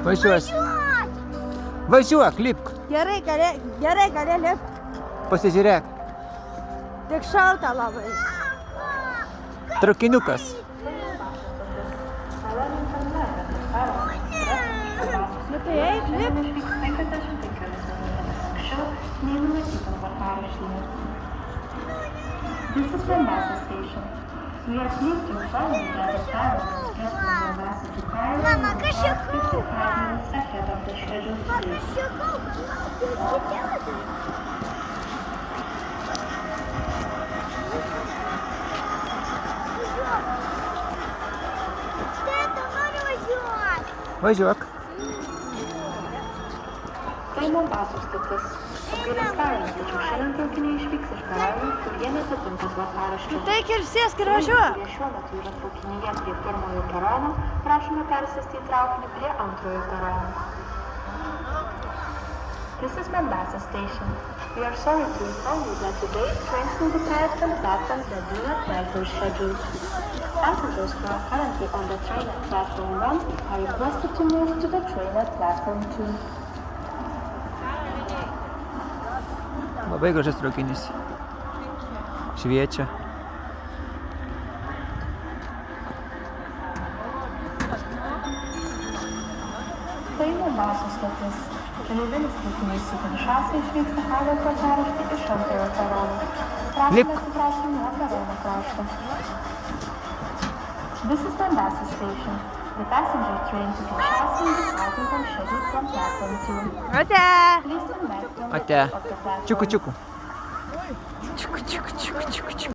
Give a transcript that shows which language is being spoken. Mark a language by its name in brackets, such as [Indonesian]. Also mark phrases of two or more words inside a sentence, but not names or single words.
[Lithuanian] Važiuos. Važiuok, lipk. Gerai, gali lipti. Pasižiūrėk. Tik šalta labai. Traukiniukas. Nu tai eik, lip. [English] This is Mombasa Station. We are pleased to inform you that the time of express from Mombasa to Cairo [Lithuanian] Mama, [English] will [Russian] кошелек. [English] start 55 minutes ahead of the scheduled flight. [Lithuanian] Važiuok. Tai Mombasos stotis. Apgailestaujame, tačiau šiandien traukiniai išvyks iš Kairo, kurie neatitinka tvarkaraščio. Taigi ir sėsk ir važiuok. Kurie šiuo metu yra traukinyje prie pirmojo perono, prašome persėsti į traukinį prie antrojo perono. [English] This is Mombasa Station. We are sorry to inform you that today trains will depart from platforms that do not match their schedules. Passengers who are currently on the train at platform 1 are requested to move to the train at platform 2. [Lithuanian] Labai gražus traukinys. Šviečia. Tai Mombasos stotis. Keleivinis traukinys su Kinšasa išvyksta pagal tvarkaraštį iš antrojo perono. Prašome atsitraukti nuo perono krašto. [English] This is Mombasa Station. The passenger train to Kinshasa is departing on schedule from platform 2. [Lithuanian] Ate. [English] Please come back to [Lithuanian] Ate. [English] of the platform. [Lithuanian] Čiuku, čiuku.